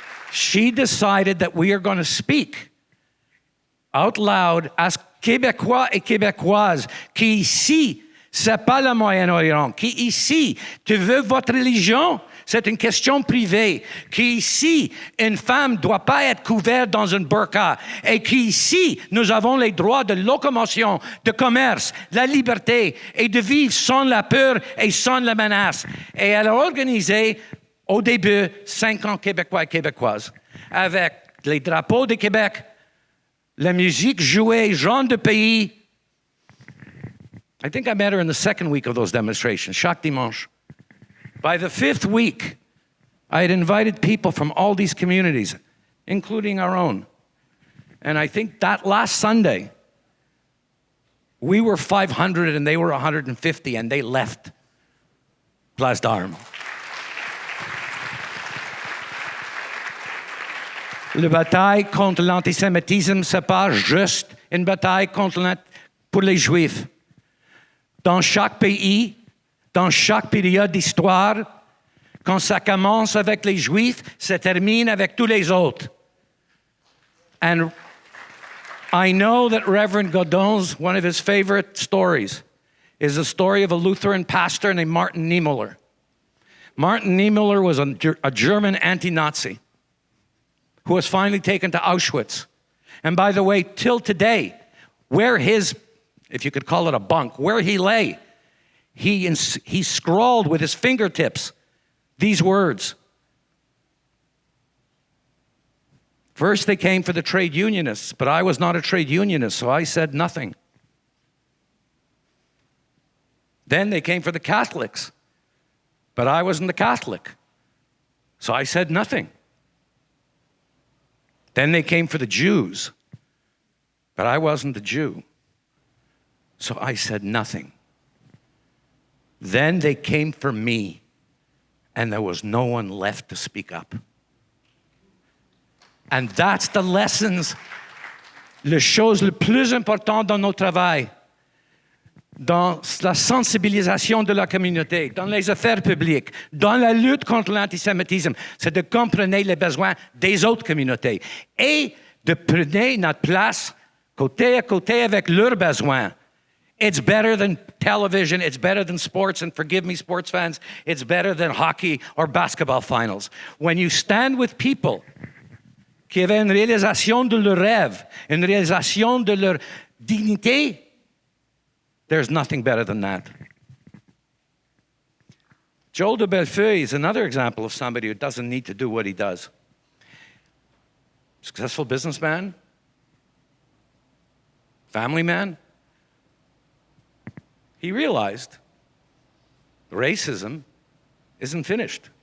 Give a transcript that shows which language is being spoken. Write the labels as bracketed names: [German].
[English] She decided that we are going to speak out loud as [French] Québécois et Québécoises qui ici, c'est pas le Moyen-Orient, qui ici, tu veux votre religion, c'est une question privée, qui ici, une femme ne doit pas être couverte dans une burqa, et qui ici, nous avons les droits de locomotion, de commerce, la liberté, et de vivre sans la peur et sans la menace. Et elle a organisé, au début, 50 Québécois et Québécoises, avec les drapeaux du Québec, la musique jouée, genre de pays. [English] I think I met her in the second week of those demonstrations, [French] chaque dimanche. [English] By the fifth week, I had invited people from all these communities, including our own. And I think that last Sunday, we were 500 and they were 150, and they left Place d'Armes. [French] La bataille contre l'antisémitisme, c'est pas juste une bataille pour les Juifs. Dans chaque pays, dans chaque période d'histoire, quand ça commence avec les Juifs, ça termine avec tous les autres. [English] And I know that Reverend Godin's, one of his favorite stories, is the story of a Lutheran pastor named Martin Niemöller. Martin Niemöller was a German anti-Nazi who was finally taken to Auschwitz. And by the way, till today, where his, if you could call it a bunk, where he lay, he scrawled with his fingertips these words. First, they came for the trade unionists, but I was not a trade unionist, so I said nothing. Then they came for the Catholics, but I wasn't a Catholic, so I said nothing. Then they came for the Jews, but I wasn't a Jew, so I said nothing. Then they came for me, and there was no one left to speak up. And that's the lessons, [French] les choses les plus importantes dans notre travail, dans la sensibilisation de la communauté, dans les affaires publiques, dans la lutte contre l'antisémitisme, c'est de comprendre les besoins des autres communautés et de prendre notre place côté à côté avec leurs besoins. [English] It's better than television, it's better than sports, and forgive me, sports fans, it's better than hockey or basketball finals. When you stand with people [French] qui avaient une réalisation de leur rêve, une réalisation de leur dignité, [English] there's nothing better than that. Joel de Bellefeuille is another example of somebody who doesn't need to do what he does. Successful businessman, family man. He realized racism isn't finished.